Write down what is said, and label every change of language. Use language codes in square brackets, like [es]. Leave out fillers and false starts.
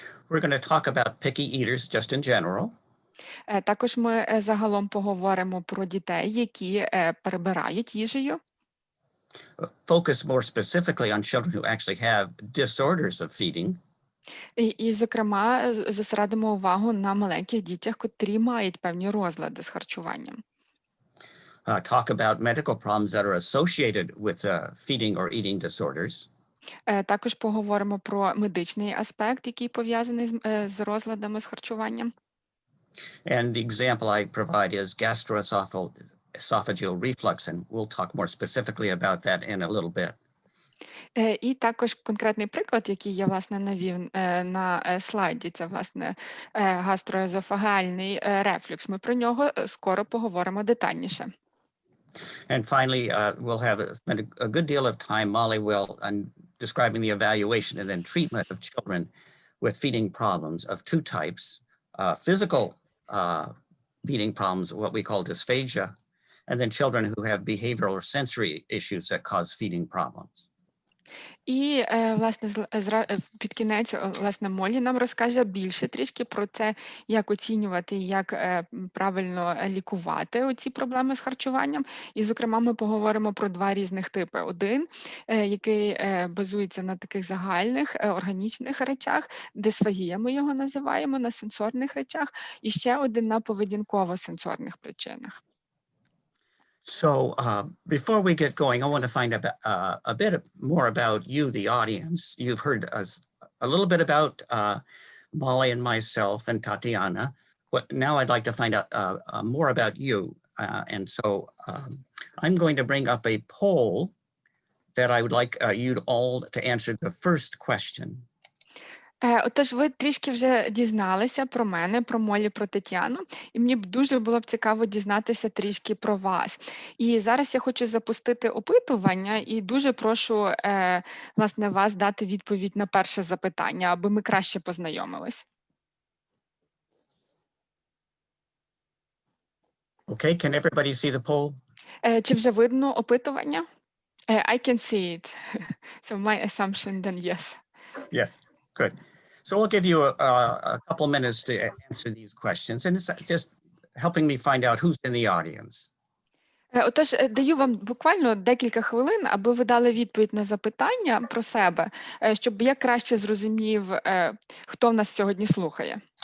[en] We're going to talk about picky eaters just in general. [uk] Також ми загалом поговоримо про дітей, які перебирають їжею. [en] Focus more specifically on children who actually have disorders of feeding. [uk] І, зокрема, зосередимо увагу на маленьких дітях, котрі мають певні розлади з харчуванням. [en] Talk about medical problems that are associated with feeding or eating disorders. [uk] Також поговоримо про медичний аспект, який пов'язаний з розладами з харчуванням. [en] And the example I provide is gastroesophageal reflux, and we'll talk more specifically about that in a little bit. [uk] І також конкретний приклад, який я, власне, навів на слайді, це, власне, гастроезофагальний рефлюкс. Ми про нього скоро поговоримо детальніше. [en] And finally, we'll have spend a good deal of time, Molly will, on describing the evaluation and then treatment of children with feeding problems of two types, physical feeding problems, what we call dysphagia, and then children who have behavioral or sensory issues that cause feeding problems. [uk] І, власне, під кінець, власне, Моллі нам розкаже більше трішки про це, як оцінювати, як правильно лікувати оці проблеми з харчуванням. І, зокрема, ми поговоримо про два різних типи. Один, який базується на таких загальних органічних речах, дисфагія ми його називаємо, на сенсорних речах, і ще один на поведінково-сенсорних причинах. [en] So before we get going, I want to find out a bit more about you, the audience. You've heard us a little bit about Molly and myself and Tatiana, but now I'd like to find out more about you. And so I'm going to bring up a poll that I would like you all to answer the first question. [uk] Отож, ви трішки вже дізналися про мене, про Моллі, про Тетяну, і мені б дуже було б цікаво дізнатися трішки про вас. І зараз я хочу запустити опитування і дуже прошу, власне, вас дати відповідь на перше запитання, аби ми краще познайомились. [en] Okay, can everybody see the poll? [uk] Чи вже видно опитування? [en] I can see it. So my assumption then yes. Yes, good. So we'll give you a couple minutes to answer these questions, and it's just helping me find out who's in the audience. [uk] Отож, даю вам буквально декілька хвилин, аби ви дали відповідь на запитання про себе, щоб я краще зрозумів, хто в нас сьогодні слухає.